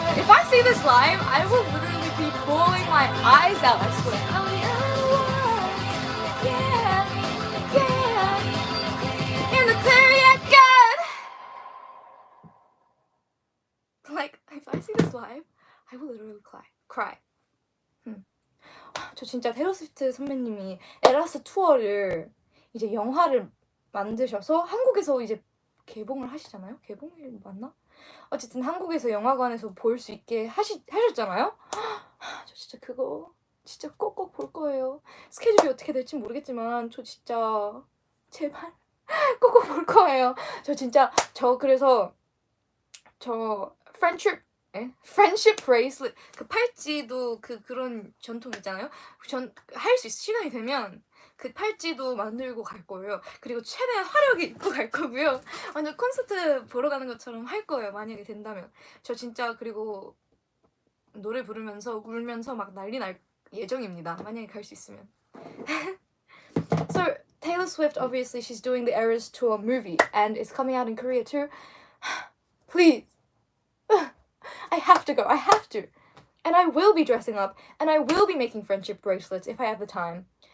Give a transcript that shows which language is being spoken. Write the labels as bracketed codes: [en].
[en] If I see this live, I will literally be bawling my eyes out, I swear. Are we out of the woods? Yeah, yeah. In the clear yet? Good. Like, if I see this live, I will literally cry. [ko] 저 진짜 테일러 스위프트 선배님이 에라스 투어를 이제 영화를 만드셔서 한국에서 이제 개봉을 하시잖아요? 개봉이 맞나? 어쨌든 한국에서 영화관에서 볼 수 있게 하셨잖아요? 저 진짜 그거 진짜 꼭꼭 볼 거예요. 스케줄이 어떻게 될지 모르겠지만 저 진짜 제발 꼭꼭 볼 거예요. 저 진짜 그래서 friendship bracelet 그 팔찌도 그런 전통 있잖아요. 할 수 있을 시간이 되면 그 팔찌도 만들고 갈 거예요. 그리고 최대한 화려하게 입고 갈 거고요. 완전 콘서트 보러 가는 것처럼 할 거예요. 만약에 된다면. 저 진짜 그리고 노래 부르면서 울면서 막 난리 날 예정입니다. 만약에 갈 수 있으면. [en] So Taylor Swift, obviously she's doing the Eras Tour movie and it's coming out in Korea too. Please. I have to go. I have to. And I will be dressing up and I will be making friendship bracelets if I have the time.